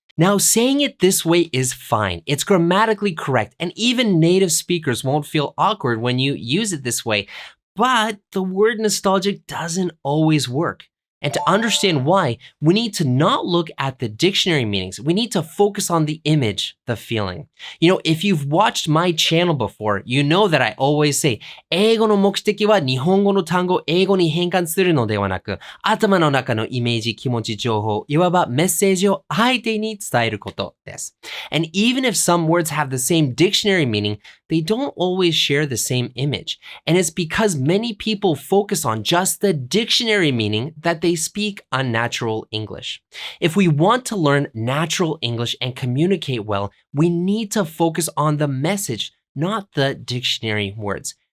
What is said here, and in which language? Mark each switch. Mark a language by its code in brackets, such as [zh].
[en] Now, saying it this way is fine. It's grammatically correct, and even native speakers won't feel awkward when you use it this way. But the word nostalgic doesn't always work. And to understand why, we need to not look at the dictionary meanings. We need to focus on the image, the feeling. You know, if you've watched my channel before, you know that I always say, [ja] 英語の目的は日本語の単語を英語に変換するのではなく、頭の中のイメージ、気持ち、情報、いわばメッセージを相手に伝えることです。 [en] And even if some words have the same dictionary meaning, they don't always share the same image. And it's because many people focus on just the dictionary meaning that they speak unnatural English. If we want to learn natural English and communicate well, we need to focus on the message, not the dictionary words.